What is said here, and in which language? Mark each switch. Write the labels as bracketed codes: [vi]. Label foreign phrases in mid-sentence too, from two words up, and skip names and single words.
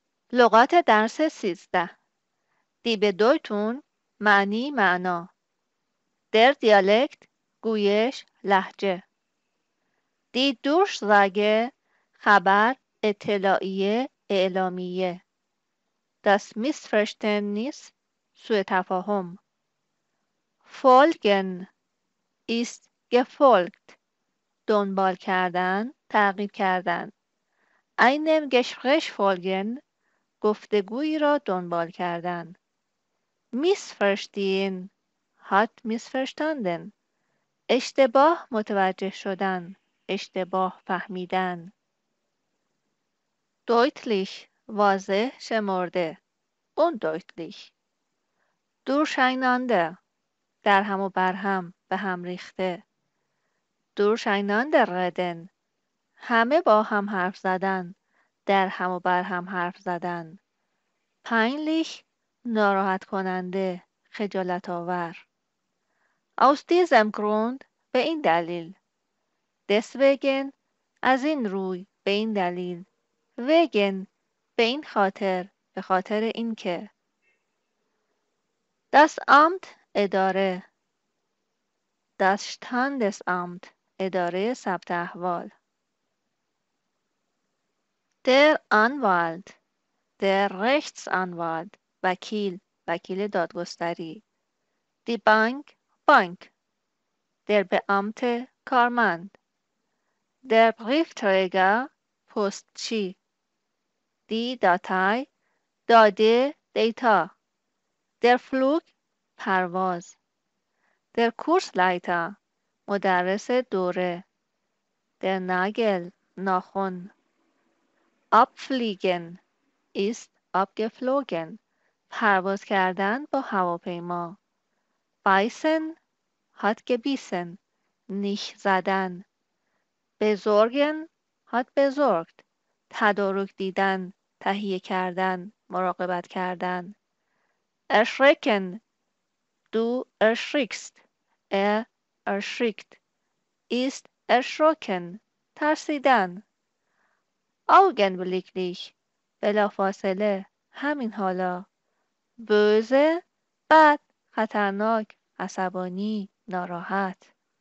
[fa] لغات درس 13 [de] Die Bedeutung [fa] معنی معنا [de] Der Dialekt [fa] گویش لهجه [de] Die Durchsage [fa] خبر اطلاعیه اعلامیه [de] Das Missverständnis [fa] سوء تفاهم [de] Folgen ist gefolgt [fa] دنبال کردن تعقیب کردن [de] einem Gespräch folgen [fa] گفتگویی را دنبال کردن [de] Missverstehen hat missverstanden [fa] اشتباه متوجه شدن اشتباه فهمیدن deutlich واضح شمرده [de] undeutlich durcheinander [fa] در هم و بر هم به هم ریخته [de] durcheinander reden [fa] همه با هم حرف زدن در هم و بر هم حرف زدن peinlich ناراحت کننده خجالت آور [de] aus diesem Grund [fa] به این دلیل deswegen از این روی به این دلیل wegen به این خاطر به خاطر اینکه [de] das Amt اداره das Standesamt [fa] اداره ثبت احوال [de] der Anwalt der Rechtsanwalt [fa] وکیل دادگستری [de] die بانک der Beamte کارمند der Briefträger پستچی die Datei [fa] داده دیتا [de] der Flug پرواز der Kursleiter [fa] مدرس دوره [de] der Nagel ناخن abfliegen ist abgeflogen [fa] پرواز کردن با هواپیما [de] beißen hat gebissen [fa] نیش زدن [de] besorgen hat besorgt [fa] تدارک دیدن تهیه کردن مراقبت کردن [de] erschrecken du erschrickst erschrickt ist erschrocken [fa] ترسیدن augenblicklich بلافاصله همین حالا böse بد خطرناک عصبانی ناراحت